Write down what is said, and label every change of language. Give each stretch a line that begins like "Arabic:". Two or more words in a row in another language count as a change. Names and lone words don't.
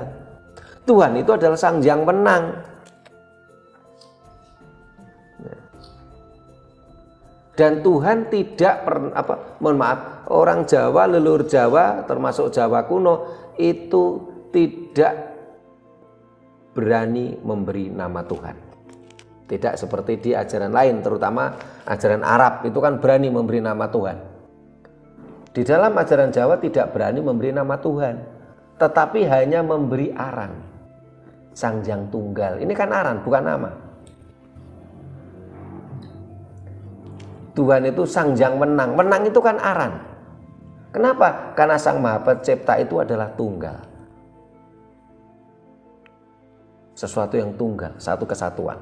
Indonesian: Tuhan itu adalah Sang Hyang Menang. Dan Tuhan tidak pernah, orang Jawa, leluhur Jawa, termasuk Jawa kuno, itu tidak berani memberi nama Tuhan. Tidak seperti di ajaran lain, terutama ajaran Arab, itu kan berani memberi nama Tuhan. Di dalam ajaran Jawa tidak berani memberi nama Tuhan, tetapi hanya memberi aran. Sang Hyang Tunggal, ini kan aran, bukan nama. Tuhan itu Sang Hyang Menang, menang itu kan aran. Kenapa? Karena Sang Maha Pencipta itu adalah tunggal. Sesuatu yang tunggal, satu kesatuan.